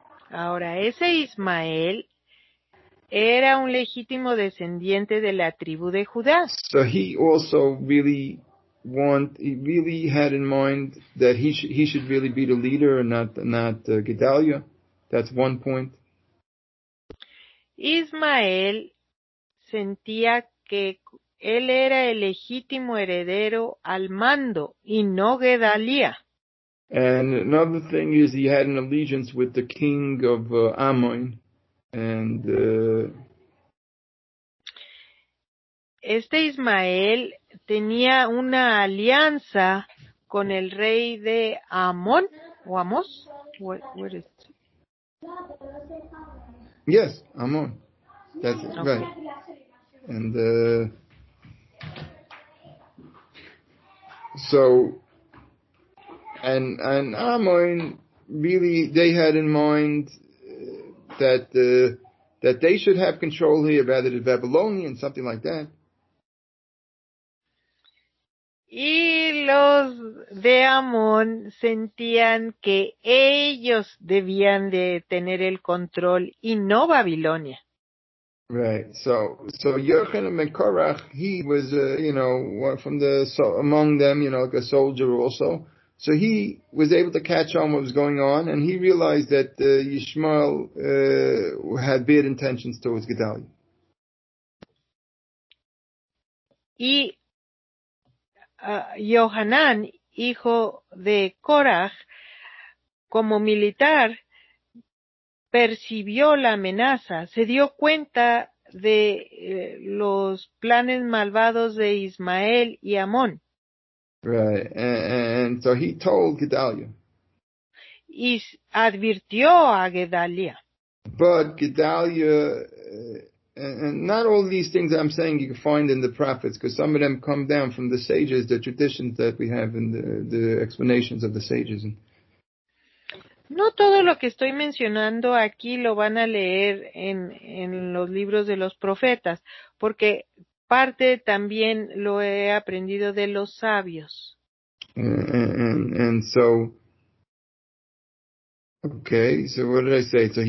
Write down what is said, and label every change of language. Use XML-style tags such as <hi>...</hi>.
<es>Ahora, ese Ismael era un legítimo descendiente de la tribu de Judá.</es> <en>So he also really had in mind that he should really be the leader and not Gedaliah. That's one point.</en> <es>Ismael sentía que él era el legítimo heredero al mando y no Gedalía.</es> <en>And another thing is he had an allegiance with the king of Ammon, and</en> <es>este Ismael tenía una alianza con el rey de Amón o Amos.</es> <en>What is it? Yes, Ammon. That's it, Okay. right. And so, and Ammon really, they had in mind that they should have control here rather than Babylonians, something like that.</en> <es>Y los de Amón sentían que ellos debían de tener el control y no Babilonia.</es> <en>Right. So Yochanan ben Korach, he was, from among them, like a soldier also. So he was able to catch on what was going on, and he realized that Yishmael had bad intentions towards Gedaliah.</en> <es>Y Yohanan, hijo de Korach, como militar, percibió la amenaza, se dio cuenta de los planes malvados de Ismael y Amón.</es> <en>Right, and so he told Gedaliah.</en> <es>Y advirtió a Gedaliah.</es> <en>But Gedaliah, and not all these things I'm saying you can find in the prophets, because some of them come down from the sages, the traditions that we have in the explanations of the sages.</en> <es>No todo lo que estoy mencionando aquí lo van a leer en los libros de los profetas, porque parte también lo he aprendido de los sabios.</es> <en>And so, okay, so what did I say?</en>